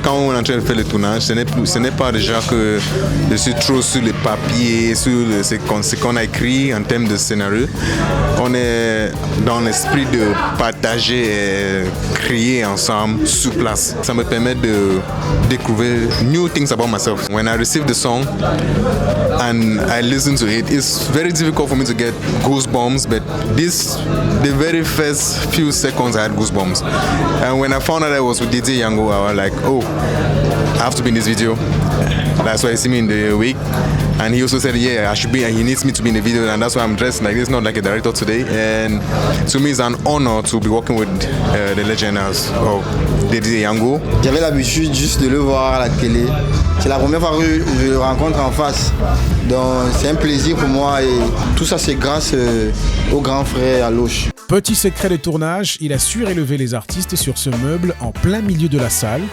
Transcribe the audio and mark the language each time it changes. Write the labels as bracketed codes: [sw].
[fr] Quand on est en train de faire le tournage, ce n'est pas déjà que je suis trop sur les papiers, sur ce qu'on a écrit en termes de scénario. On est dans l'esprit de partager et créer ensemble sur place. Ça me permet de découvrir [en] new things about myself. When I receive the song and I listen to it, it's very difficult for me to get goosebumps, but the very first few seconds I had goosebumps. And when I found out I was with DJ Yango, I was like, oh, I have to be in this video. That's why he see me in the week. And he also said, yeah, I should be, and he needs me to be in the video, and that's why I'm dressed like this, not like a director today. And to me, it's an honor to be working with the legend of DJ Yango. [fr] J'avais l'habitude juste de le voir à la télé. C'est la première fois que je le rencontre en face. Donc c'est un plaisir pour moi et tout ça c'est grâce au grand frère Aloche. Petit secret de tournage, il a surélevé les artistes sur ce meuble en plein milieu de la salle.